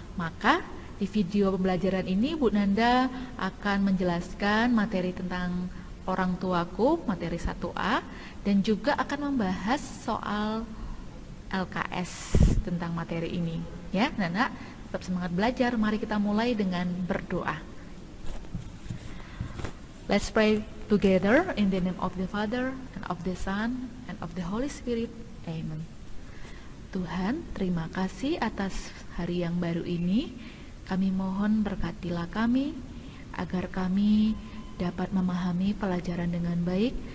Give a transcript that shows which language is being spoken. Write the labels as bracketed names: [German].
[Indonesian] Maka di video pembelajaran ini Bu Nanda akan menjelaskan materi tentang orang tuaku, materi 1A, dan juga akan membahas soal LKS tentang materi ini. Ya, Nana, tetap semangat belajar. Mari kita mulai dengan berdoa. [English] Let's pray together in the name of the Father, and of the Son, and of the Holy Spirit. Amen. [Indonesian] Tuhan, terima kasih atas hari yang baru ini. Kami mohon berkatilah kami, agar kami dapat memahami pelajaran dengan baik.